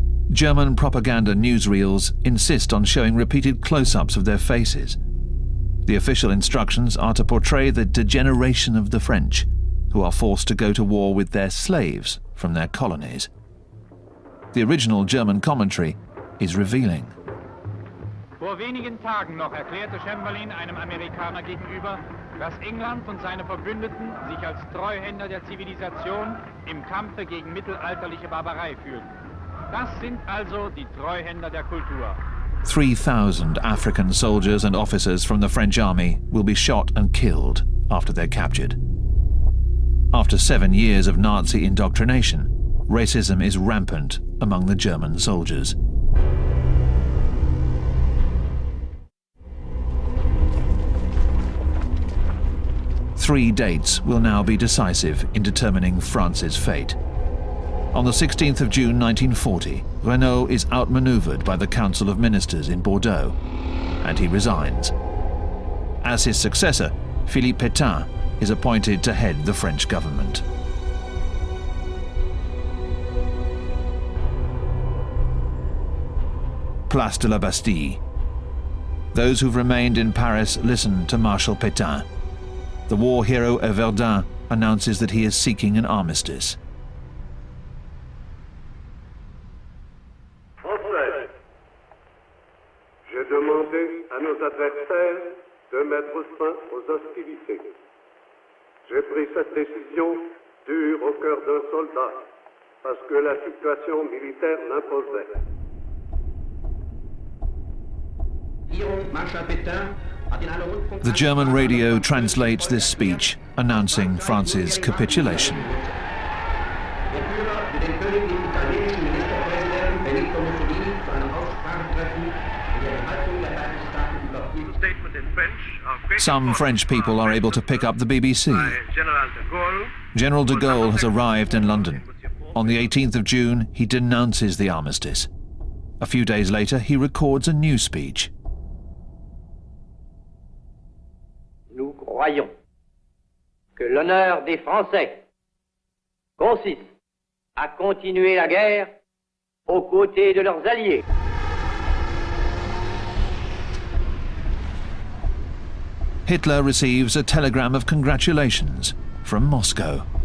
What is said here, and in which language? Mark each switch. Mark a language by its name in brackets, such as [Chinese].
[English] German propaganda newsreels insist on showing repeated close-ups of their faces. The official instructions are to portray the degeneration of the French, who are forced to go to war with their slaves from their colonies. The original German commentary is revealing. [German] Vor wenigen Tagen noch erklärte Chamberlain einem Amerikaner gegenüber, dass England und seine Verbündeten sich als Treuhänder der Zivilisation im Kampfe gegen mittelalterliche Barbarei fühlten. Das sind also die Treuhänder der Kultur. [English] 3,000 African soldiers and officers from the French army will be shot and killed after they're captured. After 7 years of Nazi indoctrination, racism is rampant among the German soldiers. Three dates will now be decisive in determining France's fate. On the 16th of June 1940, Renaud is outmaneuvered by the Council of Ministers in Bordeaux, and he resigns. As his successor, Philippe Pétain is appointed to head the French government. Place de la Bastille. Those who've remained in Paris listen to Marshal Pétain. The war hero at Verdun announces that he is seeking an armistice. [French] Français, j'ai demandé à nos adversaires de mettre fin aux hostilités. J'ai pris cette décision dure au cœur d'un soldat parce que la situation militaire l'imposait. [English] The German radio translates this speech announcing France's capitulation. Some French people are able to pick up the BBC. General de Gaulle has arrived in London. On the 18th of June, he denounces the armistice. A few days later, he records a new speech. [French] Nous croyons que l'honneur des Français consiste à continuer la guerre aux côtés de leurs alliés. [English] Hitler receives a telegram of congratulations from Moscow.